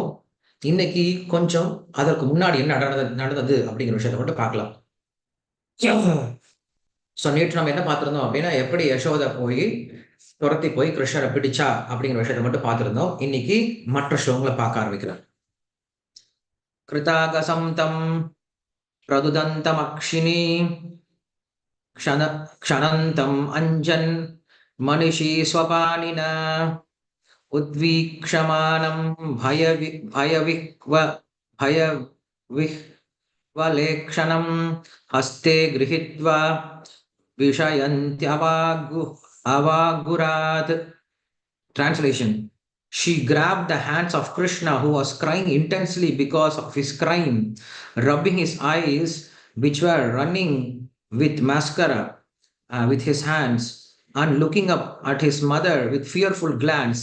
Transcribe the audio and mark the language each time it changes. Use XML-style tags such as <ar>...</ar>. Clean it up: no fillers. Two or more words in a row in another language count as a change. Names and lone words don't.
<ta>இன்னைக்கு கொஞ்சம் அதற்கு முன்னாடி என்ன நடந்தது அப்படிங்கிற விஷயத்த மட்டும் பார்க்கலாம். ஸோ நேற்று நம்ம என்ன பார்த்திருந்தோம் அப்படின்னா, எப்படி யசோதை போய் துரத்தி போய் கிருஷ்ணரை பிடிச்சா அப்படிங்கிற விஷயத்த மட்டும் பார்த்திருந்தோம். இன்னைக்கு மற்ற ஸ்லோகங்களை பார்க்க ஆரம்பிக்கிறேன்.</ta> <sa>कृतागसं तं प्रदुदन्तमक्षिणी क्षणन्तम् अञ्जन् मनिषी स्वपानिना उद्वीक्षमानं भयविह्वलेक्षणं हस्ते गृहीत्वा विषयन्त्यवागुरात्.</sa> <en>Translation: She grabbed the hands of Krishna, who was crying intensely because of his crime, rubbing his eyes, which were running with mascara, with his hands, and looking up at his mother with fearful glance.</en>